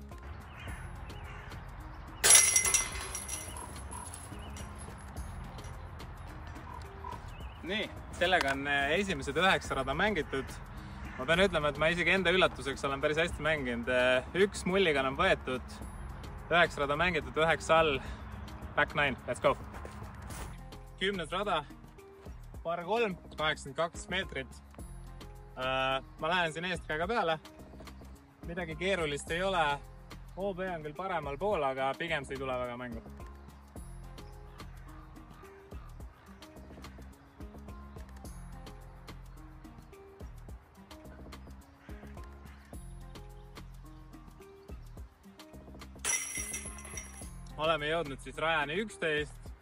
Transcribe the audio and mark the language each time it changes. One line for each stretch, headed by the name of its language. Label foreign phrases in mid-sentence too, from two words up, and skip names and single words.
Estonian: Nii, sellega on esimesed 9 rada mängitud. Ma pean ütlema, et ma isegi enda üllatuseks olen päris hästi mänginud. Üks mulligan on võetud, 9 rada mängitud, 9 all,
English: back 9, let's go.
Estonian: 10. rada, par 3, 82 meetrit. Ma lähen siin eest käega peale. Midagi keerulist ei ole. OB on küll paremal pool, aga pigem see ei tule väga mängu. Oleme jõudnud siis rajani 11.